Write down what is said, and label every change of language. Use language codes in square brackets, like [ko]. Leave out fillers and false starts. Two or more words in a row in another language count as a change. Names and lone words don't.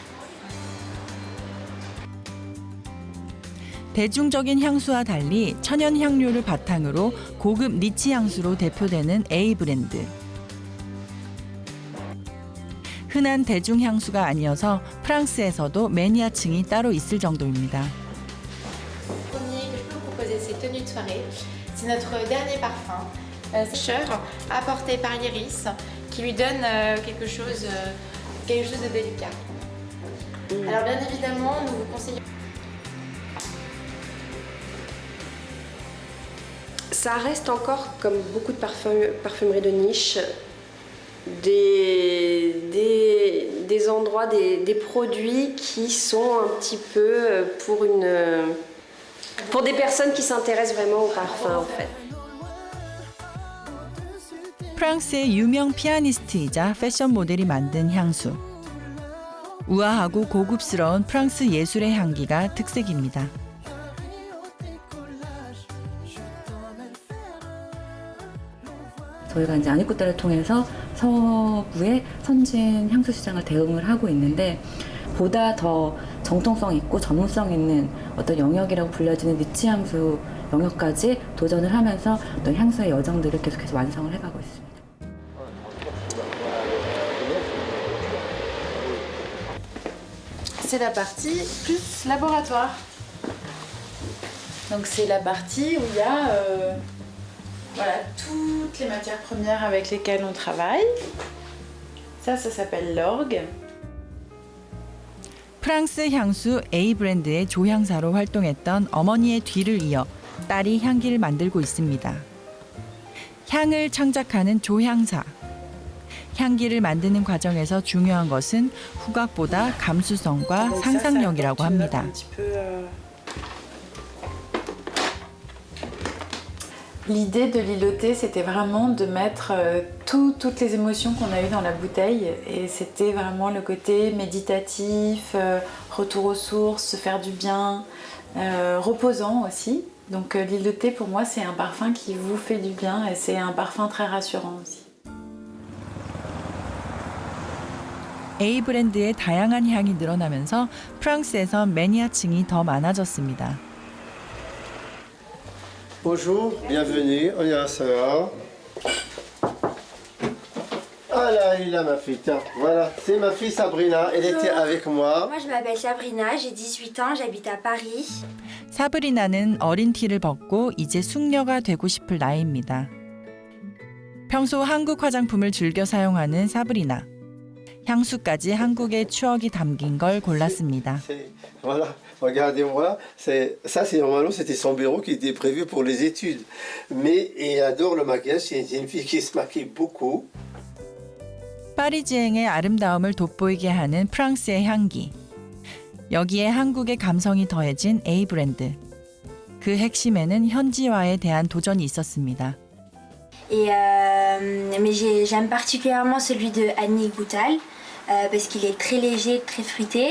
[ko] 대중적인 향수와 달리 천연 향료를 바탕으로 고급 니치 향수로 대표되는 A 브랜드. 흔한 대중 향수가 아니어서 프랑스에서도 매니아층이 따로 있을 정도입니다. [fr] C'est notre dernier parfum, fraîcheur apporté par l'iris, qui lui donne quelque chose de délicat. Alors bien évidemment, nous vous conseillons. Ça reste encore, comme beaucoup de parfumeries de niche, des endroits, des produits qui sont un petit peu pour des personnes qui s'intéressent vraiment au parfum en fait. [ko] 프랑스의 유명 피아니스트이자 패션 모델이 만든 향수. 우아하고 고급스러운 프랑스 예술의 향기가 특색입니다. 저희가 이제 아니꾸따를 통해서 서부의 선진 향수 시장을 대응을 하고 있는데 보다 더 정통성 있고 전문성 있는 어떤 영역이라고 불려지는 니치 향수 영역까지 도전을 하면서 어떤 향수의 여정들을 계속해서 완성을 해가고 있습니다. [fr] C'est la partie plus laboratoire. Donc c'est la partie où il y a voilà, toutes les matières premières avec lesquelles on travaille. Ça s'appelle l'orgue. [ko] 프랑스 향수 A 브랜드의 조향사로 활동했던 어머니의 뒤를 이어 딸이 향기를 만들고 있습니다. 향을 창작하는 조향사. 향기를 만드는 과정에서 중요한 것은 후각보다 감수성과 상상력이라고 합니다. [fr] L'idée de l'îloté, c'était vraiment de mettre toutes les émotions qu'on a eues dans la bouteille. Et c'était vraiment le côté méditatif, retour aux sources, se faire du bien, reposant aussi. Donc l'îloté, pour moi, c'est un parfum qui vous fait du bien et c'est un parfum très rassurant aussi. [ko] A 브랜드의 다양한 향이 늘어나면서 프랑스에서 매니아층이 더 많아졌습니다. [fr] Bonjour, bienvenue, 안녕하세요. Ah là, elle est là ma fille, tiens, voilà, c'est ma fille Sabrina, elle était avec moi. Moi je m'appelle Sabrina, j'ai 18 ans, j'habite à Paris. [ko] 사브리나는 어린 티를 벗고 이제 숙녀가 되고 싶을 나이입니다. 평소 한국 화장품을 즐겨 사용하는 사브리나. 향수까지 한국의 추억이 담긴 걸 골랐습니다. [fr] Voilà, regardez-moi, ça c'est normalement c'était son bureau qui était prévu pour les études. Mais elle adore le maquillage, c'est une fille qui se maquille beaucoup. [ko] 파리지앵의 아름다움을 돋보이게 하는 프랑스의 향기. 여기에 한국의 감성이 더해진 A 브랜드. 그 핵심에는 현지화에 대한 도전이 있었습니다. [fr] Mais j'aime particulièrement celui de Annie Goutal parce qu'il est très léger, très fruité.